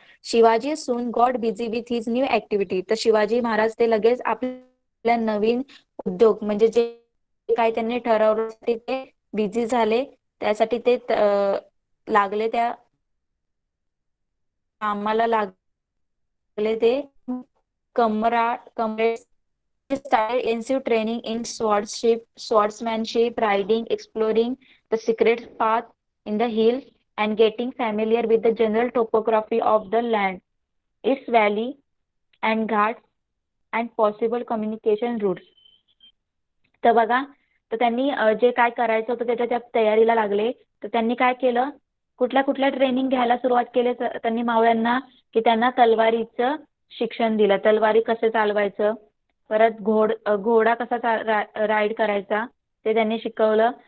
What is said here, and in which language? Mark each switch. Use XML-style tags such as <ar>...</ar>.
<en>Shivaji soon got busy with his new activity.</en> <mr>तर शिवाजी महाराज ते लगेच आपल्या नवीन उद्योग म्हणजे जे काय त्यांनी ठरवलं ते बिझी झाले. त्यासाठी ते लागले, त्या कामाला लागले.</mr> <en>ते comrade started intensive training in swordsmanship, riding, exploring the secret path in the hills, and getting familiar with the general topography of the land, its valley and ghats, and possible communication routes.</en> <mr>तर बघा, तर त्यांनी जे काय करायचं होतं त्याच्या त्या तयारीला लागले. तर त्यांनी काय केलं, कुठल्या कुठल्या ट्रेनिंग घ्यायला सुरुवात केली त्यांनी मावळ्यांना, की त्यांना तलवारीचं शिक्षण दिलं, तलवारी कसं चालवायचं, परत घोडा कसा राईड करायचा ते त्यांनी शिकवलं.</mr>